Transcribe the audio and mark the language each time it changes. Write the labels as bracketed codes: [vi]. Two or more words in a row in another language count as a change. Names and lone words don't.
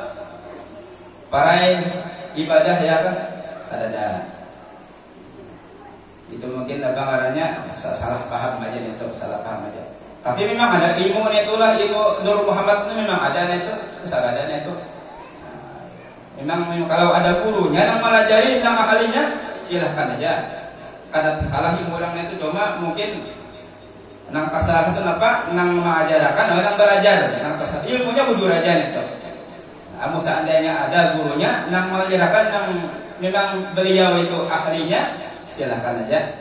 [id] Para ibadah ya kan kadang. [bjn] Itu mungkin ngarannya salah paham aja itu, salah paham aja. [id] Tapi memang ada ilmu itulah ilmu Nur Muhammad itu memang ada itu, ada itu. Memang kalau ada gurunya yang melajari yang ahlinya silahkan aja. [bjn] Kada salah ilmu orang itu cuma mungkin nang kasar itu apa nang mengajarkan orang belajar nang kasar ilmunya bujur aja itu. Amu seandainya ada gurunya nang mengajarkan nang memang beliau itu ahlinya, silahkan aja.